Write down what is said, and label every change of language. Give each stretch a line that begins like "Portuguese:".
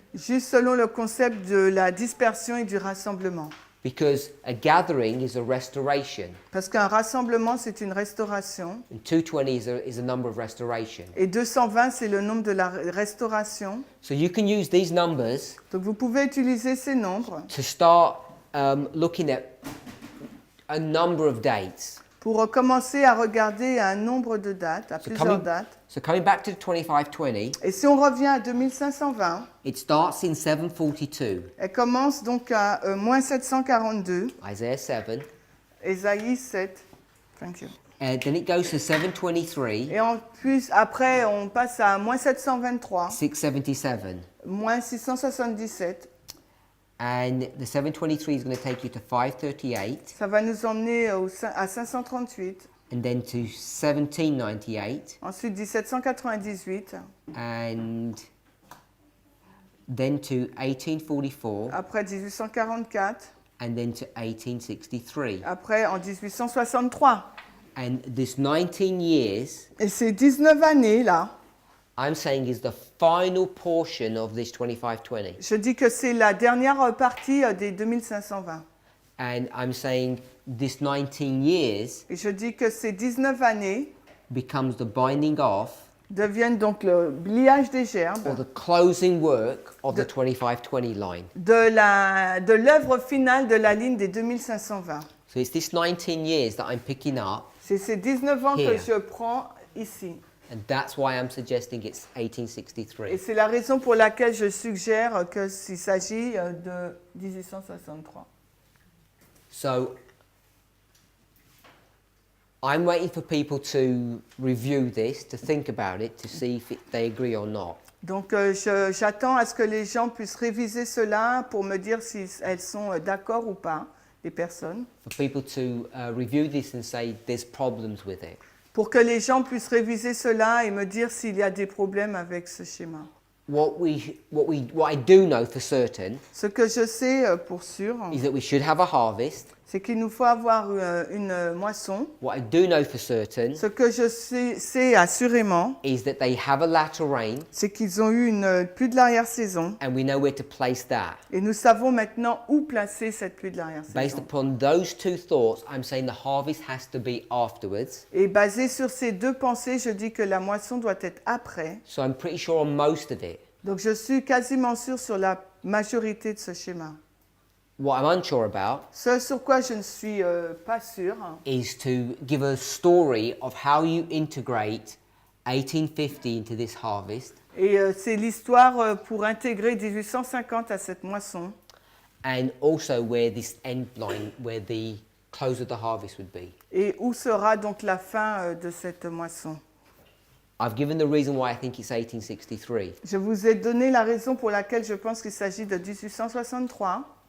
French: Juste selon le concept de la dispersion et du rassemblement.
English: Because a gathering is a restoration,
French: Parce qu'un rassemblement, c'est une restauration.
English: and 220 is a number of restoration.
French: Et 220, c'est le nombre de la restauration.
English: So you can use these numbers
French: Donc vous pouvez utiliser ces nombres
English: to start looking at a number of dates.
French: pour commencer à regarder un nombre de dates, à plusieurs dates.
English: So coming back to the 2520,
French: Et si on revient à 2520,
English: it starts in 742,
French: elle commence donc à moins 742,
English: Isaiah 7,
French: Ésaïe 7.
English: Thank you. and then it goes to 723,
French: Et en plus, après, on passe à moins 723,
English: 677,
French: moins 677.
English: and the 723 is going to take you to 538,
French: Ça va nous emmener à 538.
English: and then to 1798,
French: Ensuite, 1798.
English: and then to 1844,
French: Après, 1844.
English: and then to 1863.
French: Après, en 1863.
English: And this 19 years,
French: Et ces 19 années-là,
English: I'm saying, is the final portion of this 2520.
French: je dis que c'est la dernière partie des 2520.
English: And I'm saying this 19 years
French: Et je dis que ces 19 années
English: becomes the binding off
French: deviennent donc le pliage des
English: or
French: gerbes
English: the closing work of the 2520 line.
French: de l'œuvre finale de la ligne des 2520.
English: So it's this 19 years that I'm picking up,
French: C'est ces 19 ans que
English: Here.
French: je prends ici.
English: and that's why I'm suggesting it's
French: Et
English: 1863.
French: c'est la raison pour laquelle je suggère qu'il s'agit de 1863.
English: So I'm waiting for people to review this, to think about it, to see if they agree or not.
French: Donc j'attends à ce que les gens puissent réviser cela pour me dire si elles sont d'accord ou pas, les personnes.
English: For people to review this and say there's problems with it.
French: Pour que les gens puissent réviser cela et me dire s'il y a des problèmes avec ce schéma.
English: What I do know for certain
French: Ce que je sais pour sûr,
English: is that we should have a harvest.
French: c'est qu'il nous faut avoir une moisson.
English: What I do know for certain
French: Ce que je sais assurément,
English: is that they have a latter rain,
French: c'est qu'ils ont eu une pluie de l'arrière-saison.
English: and we know where to place that.
French: Et nous savons maintenant où placer cette pluie de
English: Based
French: l'arrière-saison.
English: upon those two thoughts, I'm saying the harvest has to be afterwards.
French: Et basé sur ces deux pensées, je dis que la moisson doit être après.
English: So I'm pretty sure on most of it.
French: Donc je suis quasiment sûr sur la majorité de ce schéma.
English: What I'm unsure about
French: Ce sur quoi je ne suis pas sûre,
English: is to give a story of how you integrate 1850 into this harvest,
French: et c'est l'histoire pour intégrer 1850 à cette moisson,
English: and also where this end line, where the close of the harvest would be.
French: et où sera donc la fin de cette moisson.
English: I've given the reason why I think it's 1863,
French: Je vous ai donné la raison pour laquelle je pense qu'il s'agit de 1863,